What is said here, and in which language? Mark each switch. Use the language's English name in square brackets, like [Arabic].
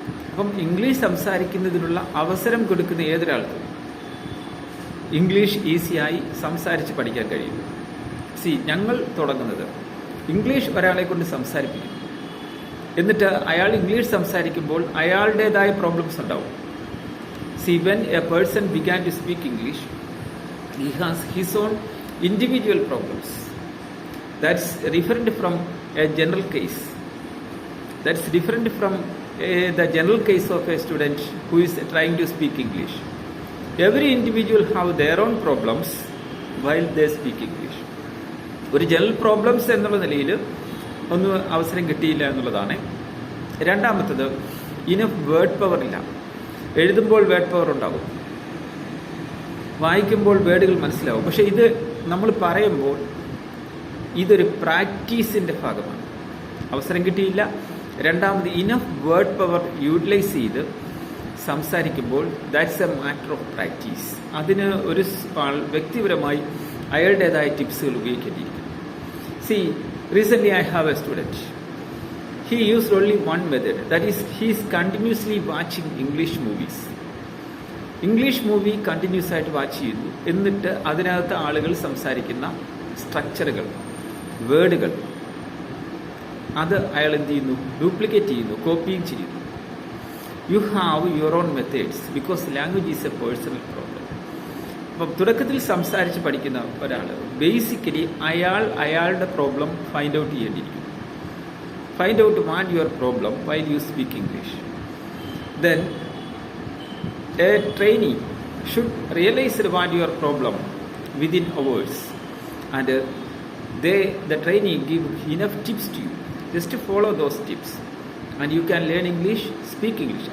[Malayalam] അപ്പം ഇംഗ്ലീഷ് സംസാരിക്കുന്നതിനുള്ള അവസരം കൊടുക്കുന്ന ഏതൊരാൾക്കും ഇംഗ്ലീഷ് ഈസിയായി സംസാരിച്ച് പഠിക്കാൻ കഴിയും. ഞങ്ങൾ തുടങ്ങുന്നത് ഇംഗ്ലീഷ് ഒരാളെ കൊണ്ട് സംസാരിപ്പിക്കും, എന്നിട്ട് അയാൾ ഇംഗ്ലീഷ് സംസാരിക്കുമ്പോൾ അയാളുടേതായ പ്രോബ്ലംസ് ഉണ്ടാവും. [English] When a person began to speak English, he has his own individual problems. That's different from a general case. That's different from the general case of a student who is trying to speak English. Every individual have their own problems while they speak English. [Malayalam] ഒരു general problems എന്നുള്ള നിലയിൽ ഒന്നും അവസരം കിട്ടിയില്ല എന്നുള്ളതാണ്. രണ്ടാമത്തത്, enough word power ഇല്ല. എഴുതുമ്പോൾ വേർഡ് പവർ ഉണ്ടാകും, വായിക്കുമ്പോൾ വേർഡുകൾ മനസ്സിലാവും. പക്ഷെ ഇത് നമ്മൾ പറയുമ്പോൾ ഇതൊരു പ്രാക്ടീസിൻ്റെ ഭാഗമാണ്. അവസരം കിട്ടിയില്ല. രണ്ടാമത്, ഇനഫ് വേർഡ് പവർ യൂട്ടിലൈസ് ചെയ്ത് സംസാരിക്കുമ്പോൾ [English] That's a matter of practice. [Malayalam] അതിന് ഒരു വ്യക്തിപരമായി അയാളുടേതായ ടിപ്സുകൾ ഉപയോഗിക്കേണ്ടിയിരിക്കും. [English] Recently I have a student. He used only one method, that is, he is continuously watching English movies. [Malayalam] English movie continuous ആയിട്ട് വാച്ച് ചെയ്തു, എന്നിട്ട് അതിനകത്ത് ആളുകൾ സംസാരിക്കുന്ന സ്ട്രക്ചറുകൾ, വേർഡുകൾ, അത് അയാൾ എന്ത് ചെയ്യുന്നു? ഡ്യൂപ്ലിക്കേറ്റ് ചെയ്യുന്നു, കോപ്പിയും ചെയ്യുന്നു. [English] You have your own methods because language is a personal problem. [Malayalam] അപ്പം തുടക്കത്തിൽ സംസാരിച്ച് പഠിക്കുന്ന ഒരാൾ ബേസിക്കലി അയാളുടെ problem find out ചെയ്യേണ്ടിയിരിക്കും. [English] Find out what your problem while you speak English. Then a trainee should realize what your problem within hours, and the trainee give enough tips to you. Just to follow those tips and you can learn English, speak English.